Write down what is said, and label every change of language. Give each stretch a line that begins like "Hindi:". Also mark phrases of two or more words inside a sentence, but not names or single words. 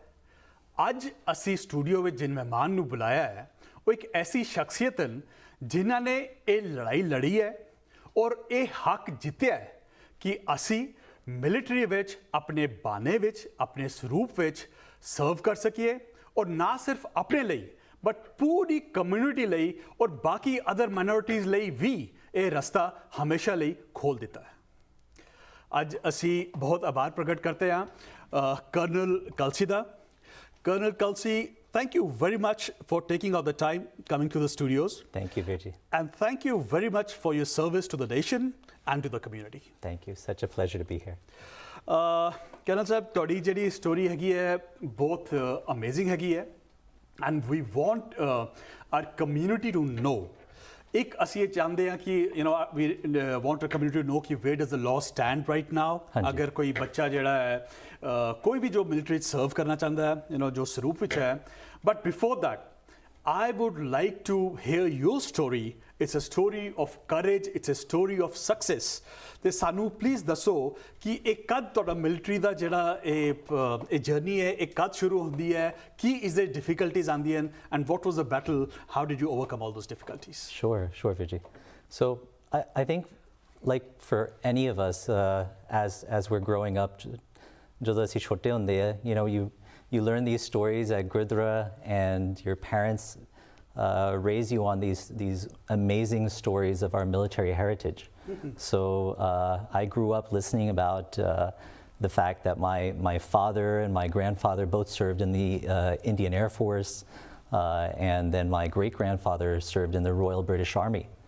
Punjabi: ਅੱਜ ਅਸੀਂ ਸਟੂਡੀਓ ਵਿੱਚ ਜਿਨ ਮਹਿਮਾਨ ਨੂੰ ਬੁਲਾਇਆ ਹੈ ਉਹ ਇੱਕ ਐਸੀ ਸ਼ਖਸੀਅਤ ਹਨ ਜਿਨ੍ਹਾਂ ਨੇ ਇਹ ਲੜਾਈ ਲੜੀ ਹੈ ਔਰ ਇਹ ਹੱਕ ਜਿੱਤਿਆ ਹੈ ਕਿ ਅਸੀਂ ਮਿਲਟਰੀ ਵਿੱਚ, ਆਪਣੇ ਬਾਣੇ ਵਿੱਚ, ਆਪਣੇ ਸਰੂਪ ਵਿੱਚ ਸਰਵ ਕਰ ਸਕੀਏ, ਔਰ ਨਾ ਸਿਰਫ ਆਪਣੇ ਲਈ ਬਟ ਪੂਰੀ ਕਮਿਊਨਿਟੀ ਲਈ ਔਰ ਬਾਕੀ
English: other minorities
Punjabi: ਲਈ ਵੀ ਇਹ ਰਸਤਾ ਹਮੇਸ਼ਾ ਲਈ ਖੋਲ੍ਹ ਦਿੱਤਾ ਹੈ। ਅੱਜ ਅਸੀਂ ਬਹੁਤ ਆਭਾਰ ਪ੍ਰਗਟ ਕਰਦੇ ਹਾਂ ਕਰਨਲ ਕਲਸੀ ਦਾ।
English: Colonel Kalsi, thank you very much for taking out the time coming to the studios. Thank you, Virji. And thank you very much for your service to the nation and to the community. Thank you. Such a pleasure to be here.
Punjabi: Colonel Sahab, ਤੁਹਾਡੀ ਜਿਹੜੀ ਸਟੋਰੀ ਹੈਗੀ ਹੈ ਬਹੁਤ ਅਮੇਜ਼ਿੰਗ ਹੈਗੀ ਹੈ,
English: and we want our community to know.
Punjabi: ਇੱਕ ਅਸੀਂ ਇਹ ਚਾਹੁੰਦੇ ਹਾਂ ਕਿ
English: we want our community to know ਕਿ where does the law stand right now.
Punjabi: ਅਗਰ ਕੋਈ ਬੱਚਾ ਜਿਹੜਾ ਹੈ ਕੋਈ ਵੀ ਜੋ ਮਿਲਟਰੀ 'ਚ ਸਰਵ ਕਰਨਾ ਚਾਹੁੰਦਾ ਹੈ, ਜੋ ਸਰੂਪ ਵਿੱਚ ਹੈ,
English: but before that I would like to hear your story. It's a story of courage, it's a story of success.
Punjabi: ਤੇ ਸਾਨੂੰ ਪਲੀਜ਼ ਦੱਸੋ ਕਿ ਇਹ ਕਦ ਤੁਹਾਡਾ ਮਿਲਟਰੀ ਦਾ ਜਿਹੜਾ ਇਹ ਜਰਨੀ ਹੈ ਇਹ ਕਦ ਸ਼ੁਰੂ ਹੁੰਦੀ ਹੈ, ਕੀ ਇਸ ਦੇ ਡਿਫਿਕਲਟੀਜ਼ ਆਉਂਦੀਆਂ ਹਨ,
English: and what was the battle, how did you overcome all those difficulties? Sure, Vijay. So I think like for any of us as we're growing up,
Punjabi: ਜਦੋਂ ਅਸੀਂ ਛੋਟੇ ਹੁੰਦੇ ਆ,
English: you learn these stories at Gurdwara, and your parents raise you on these amazing stories of our military heritage. So I grew up listening about the fact that my father and my grandfather both served in the Indian Air Force, and then my great-grandfather served in the Royal British Army.